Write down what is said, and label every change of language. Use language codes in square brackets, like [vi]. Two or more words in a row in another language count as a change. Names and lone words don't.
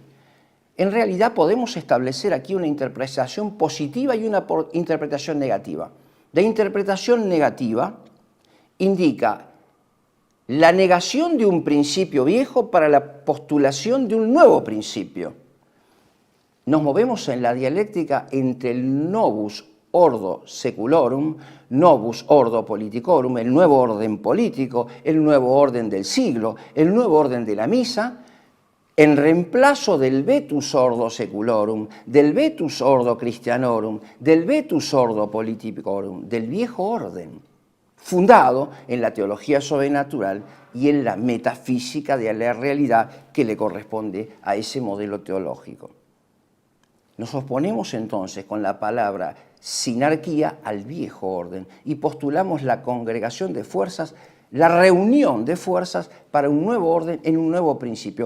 [es] En realidad podemos establecer aquí una interpretación positiva y una interpretación negativa. La interpretación negativa indica la negación de un principio viejo para la postulación de un nuevo principio. Nos movemos en la dialéctica entre el [la] novus ordo seculorum, novus ordo politicorum, [es] el nuevo orden político, el nuevo orden del siglo, el nuevo orden de la misa, en reemplazo del [la] vetus ordo seculorum, [es] del [la] vetus ordo christianorum, [es] del [la] vetus ordo politicorum, [es] del viejo orden, fundado en la teología sobrenatural y en la metafísica de la realidad que le corresponde a ese modelo teológico. Nos oponemos entonces con la palabra sinarquía al viejo orden y postulamos la congregación de fuerzas, la reunión de fuerzas para un nuevo orden en un nuevo principio.